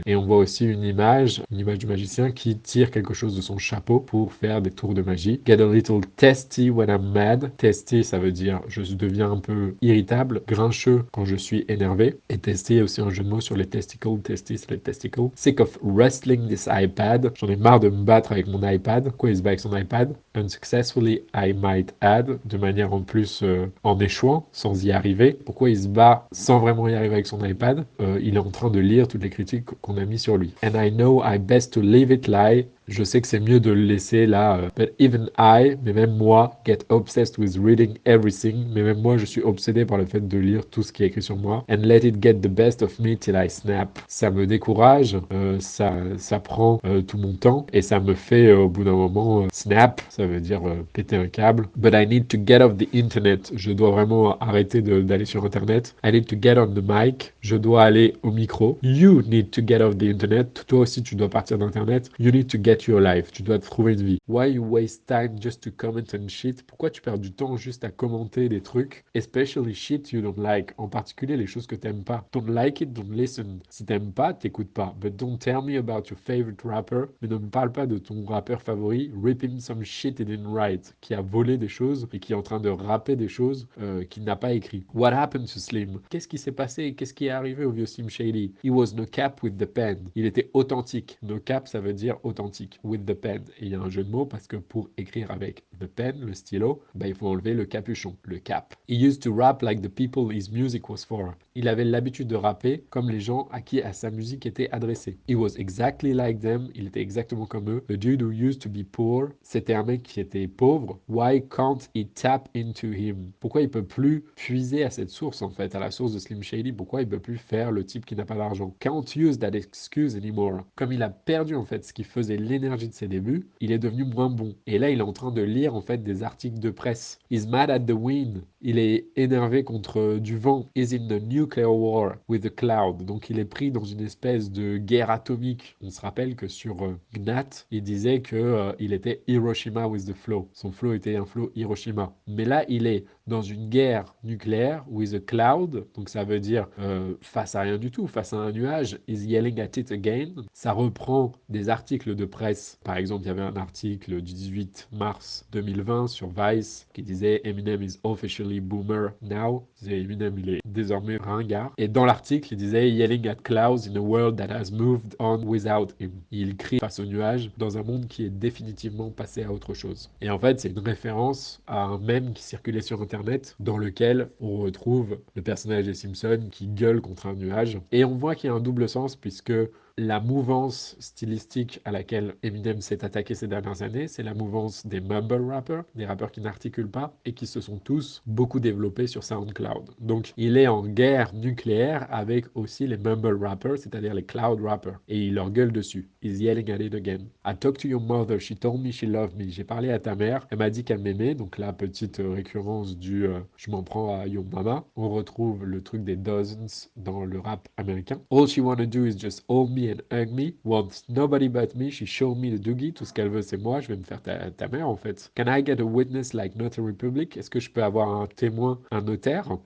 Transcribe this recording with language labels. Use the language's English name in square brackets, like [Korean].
[French] Et on voit aussi une image du magicien qui tire quelque chose de son chapeau pour faire des tours de magie. [English] Get a little testy when I'm mad. [French] Testy, ça veut dire je deviens un peu irritable, grincheux quand je suis énervé. Et testy est aussi un jeu de mots sur les testicles. Testy, c'est les testicles. [English] Sick of wrestling this iPad. [French] J'en ai marre de me battre avec mon iPad. Quoi, il se bat avec son iPad? [English] Unsuccessfully, I might add. [French] De manière en plus en échouant, sans y arriver. Pourquoi il se bat sans vraiment y arriver avec son iPad? Il est en train de lire toutes les critiques qu'on a mis sur lui. [English] And I know I best to leave it lie. [French] Je sais que c'est mieux de le laisser là. [English] But even I, [French] mais même moi, [English] get obsessed with reading everything. [French] Mais même moi, je suis obsédé par le fait de lire tout ce qui est écrit sur moi. [English] And let it get the best of me till I snap. [French] Ça me décourage, ça prend tout mon temps et ça me fait au bout d'un moment snap. Ça veut dire péter un câble. [English] But I need to get off the internet. [French] Je dois vraiment arrêter d'aller sur internet. [English] I need to get on the mic. [French] Je dois aller au micro. [English] You need to get off the internet. [French] Toi aussi, tu dois partir d'internet. [English] You need to get your life. [French] Tu dois te trouver une vie. [English] Why you waste time just to comment on shit? [French] Pourquoi tu perds du temps juste à commenter des trucs? [English] Especially shit you don't like. [French] En particulier les choses que t'aimes pas. [English] Don't like it, don't listen. [French] Si t'aimes pas, t'écoutes pas. [English] But don't tell me about your favorite rapper. [French] Mais ne me parle pas de ton rappeur favori. [English] Ripping some shit he didn't write. [French] Qui a volé des choses et qui est en train de rapper des choses qu'il n'a pas écrit. [English] What happened to Slim? [French] Qu'est-ce qui s'est passé? Qu'est-ce qui est arrivé au vieux Slim Shady? [English] He was no cap with the pen. [French] Il était authentique. No cap, ça veut dire authentique. [English] With the pen. [French] Et il y a un jeu de mots parce que pour écrire avec the pen, le stylo, il faut enlever le capuchon, le cap. [English] He used to rap like the people his music was for. [French] Il avait l'habitude de rapper comme les gens à qui sa musique était adressée. [English] He was exactly like them. [French] Il était exactement comme eux. [English] The dude who used to be poor. [French] C'était un mec qui était pauvre. [English] Why can't he tap into him? [French] Pourquoi il peut plus puiser à cette source en fait, à la source de Slim Shady? Pourquoi il peut plus faire le type qui n'a pas d'argent? [English] Can't use that excuse anymore. [French] Comme il a perdu en fait ce qui faisait l'énergie de ses débuts, il est devenu moins bon. Et là, il est en train de lire en fait des articles de presse. [English] He's mad at the wind. [French] Il est énervé contre du vent. [English] He's in the nuclear war with the cloud. [French] Donc il est pris dans une espèce de guerre atomique. On se rappelle que sur Gnat, il disait que il était Hiroshima [English] with the flow. [French] Son flow était un flow Hiroshima. Mais là, il est dans une guerre nucléaire [English] with a cloud. [French] Donc ça veut dire face à rien du tout, face à un nuage. [English] Is yelling at it again. [French] Ça reprend des articles de presse. Par exemple, il y avait un article du 18 mars 2020 sur Vice qui disait [English] Eminem is officially boomer now. [French] Eminem, il est désormais ringard. Et dans l'article, il disait [English] yelling at clouds in a world that has moved on without him. [French] Il crie face au nuage dans un monde qui est définitivement passé à autre chose. Et en fait, c'est une référence à un mème qui circulait sur Internet internet dans lequel on retrouve le personnage des Simpsons qui gueule contre un nuage. Et on voit qu'il y a un double sens puisque la mouvance stylistique à laquelle Eminem s'est attaqué ces dernières années, c'est la mouvance des mumble rappers, des rappeurs qui n'articulent pas et qui se sont tous beaucoup développés sur SoundCloud. Donc il est en guerre nucléaire avec aussi les mumble rappers, c'est-à-dire les cloud rappers. Et il leur gueule dessus. [English] He's yelling at it again. I talked to your mother, she told me she loved me. [French] J'ai parlé à ta mère, elle m'a dit qu'elle m'aimait. Donc la petite récurrence du je m'en prends à Yo Mama. On retrouve le truc des Dozens dans le rap américain. [English] All she wanna do is just hold me and hug me. Wants nobody but me. She showed me the doogie. [French] Tout ce qu'elle veut, c'est moi. Je vais me faire ta mère, en fait. [English] Can I get a witness like Notary Public? [French] Est-ce que je peux avoir un témoin, un notaire?